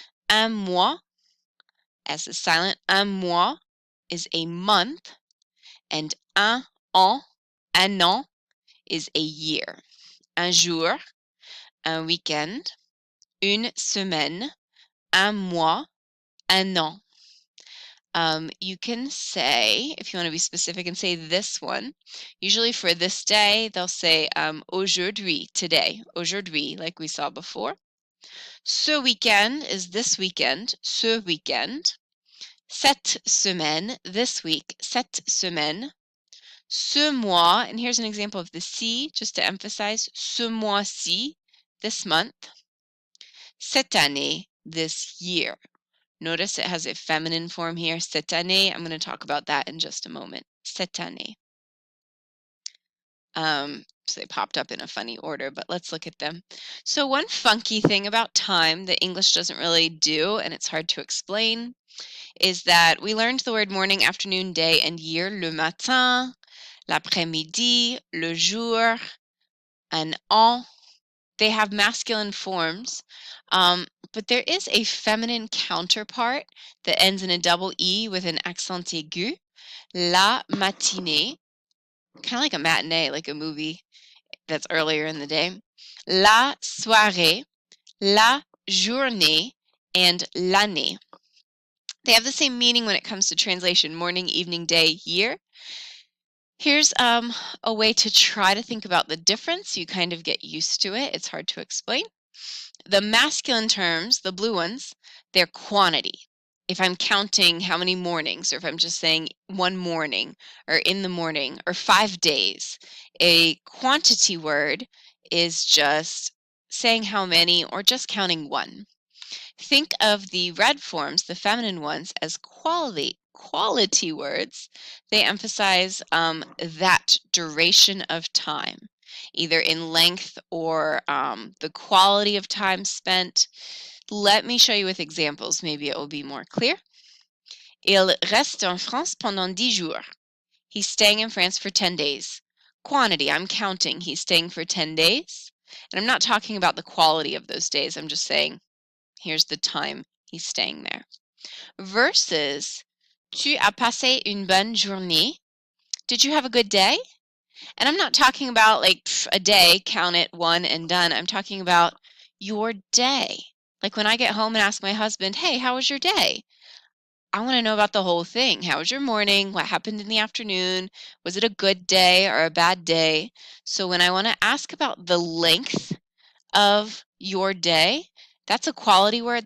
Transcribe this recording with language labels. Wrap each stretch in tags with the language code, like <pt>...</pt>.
<en>Un mois, as is silent. Un mois is a month. And un an, is a year.</en> <fr>Un jour, un weekend. Une semaine, un mois, un an.</fr> <en>You can say, if you want to be specific and say this one, usually for this day, they'll say aujourd'hui, today, aujourd'hui, like we saw before. Ce weekend is this weekend, ce weekend.</en> <fr>Cette semaine, this week, cette semaine.</fr> <en>Ce mois, and here's an example of the ci, just to emphasize, ce mois-ci, this month. Cette année, this year. Notice it has a feminine form here, cette année. I'm going to talk about that in just a moment. Cette année. So they popped up in a funny order, but let's look at them. So one funky thing about time that English doesn't really do, and it's hard to explain, is that we learned the word morning, afternoon, day, and year, le matin, l'après-midi, le jour, an an. They have masculine forms, but there is a feminine counterpart that ends in a double E with an accent aigu. La matinée, kind of like a matinee, like a movie that's earlier in the day.</en> <fr>La soirée, la journée, and l'année.</fr> <en>They have the same meaning when it comes to translation, morning, evening, day, year. Here's a way to try to think about the difference. You kind of get used to it. It's hard to explain. The masculine terms, the blue ones, they're quantity. If I'm counting how many mornings, or if I'm just saying one morning, or in the morning, or 5 days, a quantity word is just saying how many, or just counting one. Think of the red forms, the feminine ones, as quality words. They emphasize that duration of time, either in length or the quality of time spent. Let me show you with examples. Maybe it will be more clear.</en> <fr>Il reste en France pendant 10 jours.</fr> <en>He's staying in France for 10 days. Quantity, I'm counting. He's staying for 10 days. And I'm not talking about the quality of those days. I'm just saying, here's the time he's staying there.</en> <fr>Versus, tu as passé une bonne journée?</fr> <en>Did you have a good day? And I'm not talking about like a day, count it, one and done. I'm talking about your day. Like when I get home and ask my husband, hey, how was your day? I want to know about the whole thing. How was your morning? What happened in the afternoon? Was it a good day or a bad day? So when I want to ask about the length of your day, that's a quality word.</en>